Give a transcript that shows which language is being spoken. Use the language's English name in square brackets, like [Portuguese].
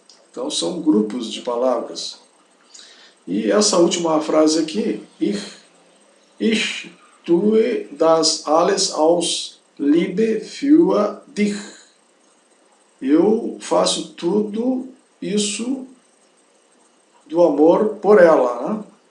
[Portuguese] Então são grupos de palavras. E essa última frase aqui, [German] ich tue das alles aus Liebe für dich. [Portuguese] Eu faço tudo isso do amor por ela. Né?